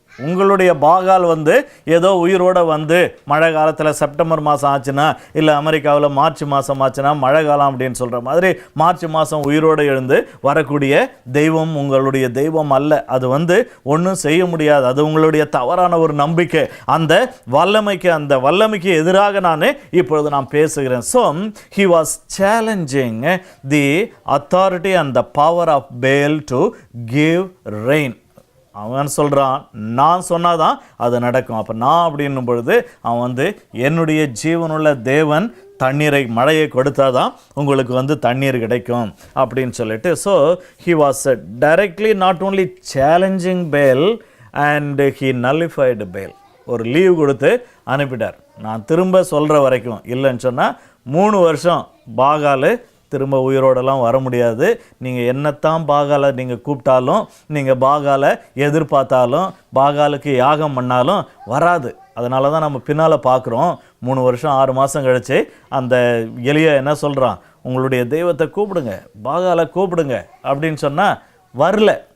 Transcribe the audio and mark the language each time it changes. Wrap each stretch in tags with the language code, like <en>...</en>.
<ta>உங்களுடைய பாகால் வந்து ஏதோ உயிரோட வந்து மழை காலத்தில் செப்டம்பர் மாதம் ஆச்சுன்னா, இல்லை அமெரிக்காவில் மார்ச் மாதம் ஆச்சுன்னா மழை காலம் அப்படின்னு சொல்கிற மாதிரி மார்ச் மாதம் உயிரோடு எழுந்து வரக்கூடிய தெய்வம் உங்களுடைய தெய்வம் அல்ல. அது வந்து ஒன்றும் செய்ய முடியாது. அது உங்களுடைய தவறான ஒரு நம்பிக்கை. அந்த வல்லமைக்கு எதிராக இப்பொழுது நான் பேசுகிறேன்.</ta> <en>So he was challenging the authority and the power of Baal to give rain.</en> <ta>அவன் சொல்கிறான், நான் சொன்னாதான் அது நடக்கும். அப்போ நான் அப்படின்னும் பொழுது அவன் வந்து என்னுடைய ஜீவனுள்ள தேவன் மழையை கொடுத்தாதான் உங்களுக்கு வந்து தண்ணீர் கிடைக்கும் அப்படின்னு சொல்லிட்டு.</ta> <en>So he was directly not only challenging Baal and he nullified Baal.</en> <ta>ஒரு லீவ் கொடுத்து அனுப்பிட்டார். நான் திரும்ப சொல்கிற வரைக்கும், இல்லைன்னு சொன்னால் 3 வருஷம் பாகால் திரும்ப உயிரோடலாம் வர முடியாது. நீங்கள் என்னத்தான் பாகாலை நீங்கள் கூப்பிட்டாலும், நீங்கள் பாகாலை எதிர்பார்த்தாலும், பாகாலுக்கு யாகம் பண்ணாலும் வராது. அதனால தான் நம்ம பின்னால் பார்க்குறோம், 3 வருஷம் 6 மாதம் கழிச்சு அந்த எலியா என்ன சொல்கிறான், உங்களுடைய தெய்வத்தை கூப்பிடுங்க, பாகாலை கூப்பிடுங்க அப்படின்னு சொன்னால் வரல.</ta>